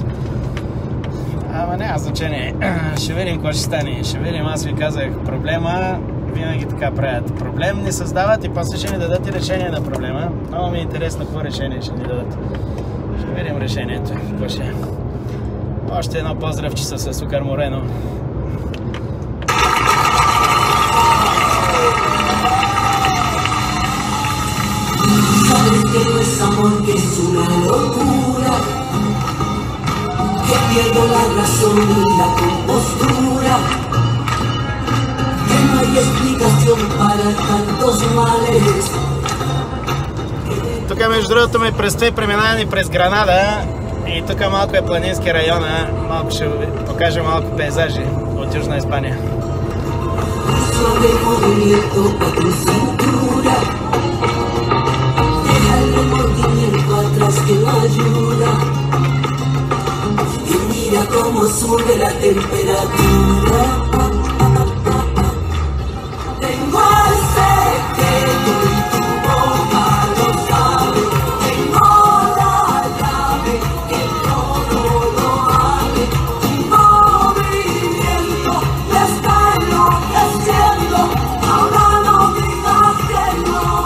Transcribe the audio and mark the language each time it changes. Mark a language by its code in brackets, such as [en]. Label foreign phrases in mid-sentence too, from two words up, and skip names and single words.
[bg] Ама няма значение. Ще видим какво ще стане. Ще видим, аз ви казах, проблема винаги така правят. Проблем ни създават и после ще ни дадат и решение на проблема. Много ми е интересно какво решение ще ни дадат. Ще видим решението. Какво ще е. Още едно поздравче с Сукар Морено. [es] Sabes que no es amor, que es una locura, que pierdo la razón y la compostura, que no hay explicación para tantos males. [bg] Тук между другото ми предстои преминаване през Гранада и тук малко е планински района, малко ще покажа малко пейзажи от Южна Испания. [es] Suave movimiento a tu cintura, deja el remordimiento atrás que no ayuda, y mira cómo sube la temperatura. Tengo el secreto y tu boca lo sabe, tengo la llave que todo lo abre, tu movimiento ya está enloqueciendo, ahora no digas que no,